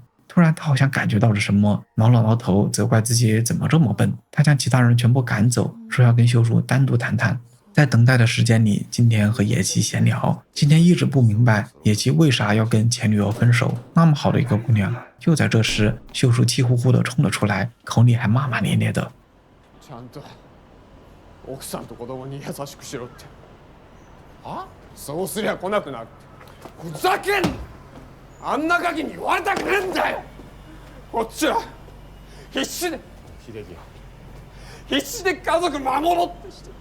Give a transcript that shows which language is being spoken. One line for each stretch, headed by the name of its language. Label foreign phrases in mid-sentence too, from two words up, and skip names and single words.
Chinese: 突然他好像感覺到了什麼，挠了挠頭，責怪自己怎麼這麼笨。他將其他人全部趕走，說要跟秀樹單獨談談。在等待的時間裡，今天和野崎閒聊。今天一直不明白野崎為啥要跟前女友分手，那麼好的一個姑娘。就在這時，秀樹氣呼呼地衝了出來，口裡還罵罵咧咧的。
Japanese: ちゃんと奥さんと子供に優しくしろって。あ？そうすりゃ来なくなる。ふざけんな！あんなガキに言われたくねえんだよ。こっちは必死で秀樹よ。必死で家族守ろうってして。